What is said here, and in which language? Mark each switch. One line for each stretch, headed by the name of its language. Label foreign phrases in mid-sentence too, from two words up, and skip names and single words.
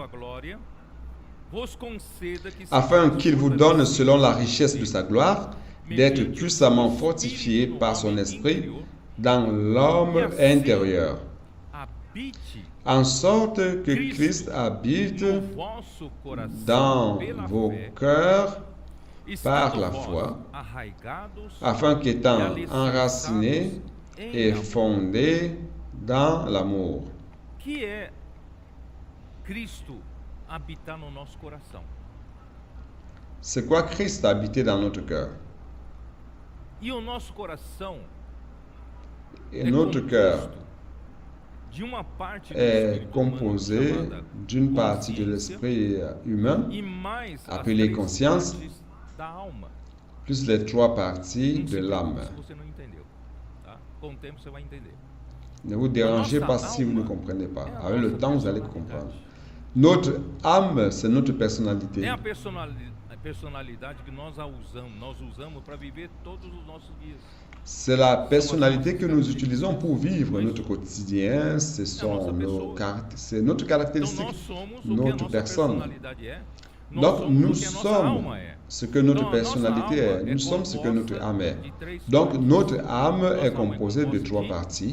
French: Afin qu'il vous donne, selon la richesse de sa gloire, d'être puissamment fortifié par son esprit dans l'homme intérieur, en sorte que Christ habite dans vos cœurs par la foi, afin qu'étant enraciné et fondé dans l'amour.
Portuguese: Que é Cristo habitar no nosso coração?
French: C'est quoi Christ habiter dans notre cœur?
Portuguese: E o nosso coração
French: Et notre cœur
Portuguese: de uma parte
French: est composé d'une partie de l'esprit humain,
Portuguese: e mais as
French: appelée
Portuguese: três
French: conscience,
Portuguese: partes da alma.
French: plus les trois parties de l'âme.
Portuguese: Se você não entendeu, tá? Com o tempo você vai entender.
French: Ne vous dérangez pas si vous ne comprenez pas. Avec le temps, vous allez comprendre. Notre âme, c'est notre personnalité.
Portuguese: É a personalidade que nós usamos para viver todos os nossos dias.
French: C'est la personnalité que nous utilisons pour vivre notre quotidien, c'est notre caractéristique, notre personne. Donc nous sommes ce que notre personnalité est, nous sommes ce que notre âme est. Donc notre âme est composée de trois parties.